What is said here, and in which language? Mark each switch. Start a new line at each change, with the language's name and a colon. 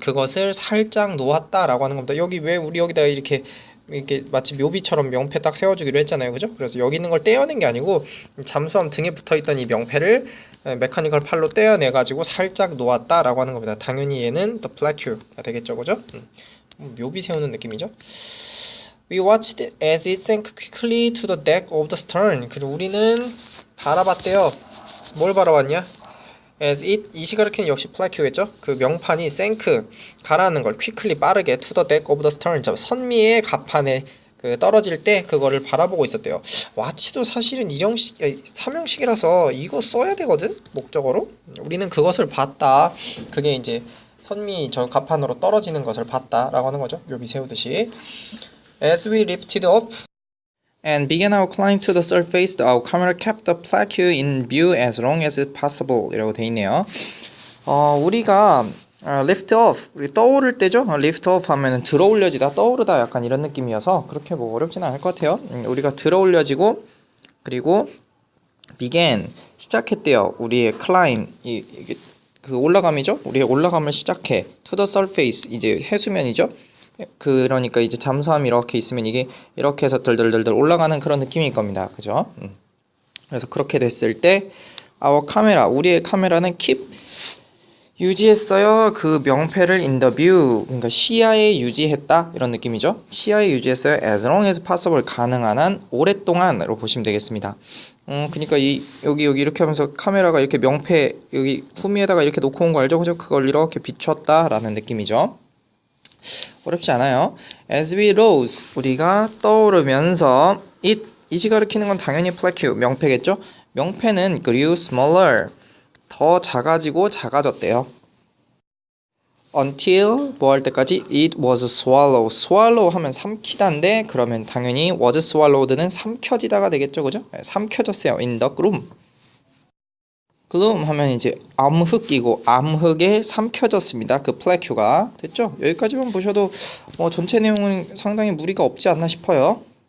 Korean: 그것을 살짝 놓았다라고 하는 겁니다. 여기 왜 우리 여기다가 이렇게 마치 묘비처럼 명패 딱 세워주기로 했잖아요, 그죠? 그래서 여기 있는 걸 떼어낸 게 아니고 잠수함 등에 붙어있던 이 명패를 메카니컬 팔로 떼어내가지고 살짝 놓았다라고 하는 겁니다. 당연히 얘는 the plaque가 되겠죠, 그죠? 묘비 세우는 느낌이죠.
English: We watched as it sank quickly to the deck of the stern.
Korean: 그리고 우리는 바라봤대요. 뭘 바라봤냐?
English: as it,
Korean: 이 시가르키는 역시 plaque겠죠? 그 명판이 sank, 가라앉는 걸 quickly, 빠르게
English: to the deck of the stern,
Korean: 선미의 갑판에 떨어질 때 그거를 바라보고 있었대요. watch도 사실은 삼형식이라서 이거 써야 되거든? 목적어로. 우리는 그것을 봤다. 그게 이제 선미 저 갑판으로 떨어지는 것을 봤다 라고 하는 거죠. 묘비 세우듯이.
English: As we lifted up And began our climb to the surface, our camera kept the plaque in view as long as possible
Korean: 이라고 돼 있네요. 우리가
English: lift off,
Korean: 우리 떠오를 때죠? lift off 하면은 들어 올려지다, 떠오르다 약간 이런 느낌이어서 그렇게 뭐 어렵진 않을 것 같아요. 우리가 들어 올려지고 그리고 began, 시작했대요. 우리의 climb, 이게 그 올라감이죠? 우리의 올라감을 시작해. to the surface, 이제 해수면이죠? 그러니까 이제 잠수함이 이렇게 있으면 이게 이렇게 해서 덜덜덜덜 올라가는 그런 느낌일 겁니다. 그죠? 그래서 그렇게 됐을 때 our 카메라, 우리의 카메라는 keep, 유지했어요. 그 명패를
English: in the view,
Korean: 그러니까 시야에 유지했다 이런 느낌이죠. 시야에 유지했어요.
English: as long as possible,
Korean: 가능한 한 오랫동안으로 보시면 되겠습니다. 그러니까 여기 이렇게 하면서 카메라가 이렇게 명패 여기 후미에다가 이렇게 놓고 온 거 알죠? 그죠? 그걸 이렇게 비췄다라는 느낌이죠. 어렵지 않아요.
English: As we rose,
Korean: 우리가 떠오르면서 it이 가리키는 건 당연히 plaque, 명패겠죠? 명패는 grew smaller, 더 작아지고 작아졌대요.
English: Until
Korean: 뭐 할 때까지
English: it was swallowed.
Korean: swallow 하면 삼키다인데 그러면 당연히 was swallowed는 삼켜지다가 되겠죠, 그죠? 네, 삼켜졌어요.
English: in the gloom.
Korean: gloom 하면 이제 암흑이고 암흑에 삼켜졌습니다. 그 plaque가 됐죠? 여기까지만 보셔도 전체 내용은 상당히 무리가 없지 않나 싶어요.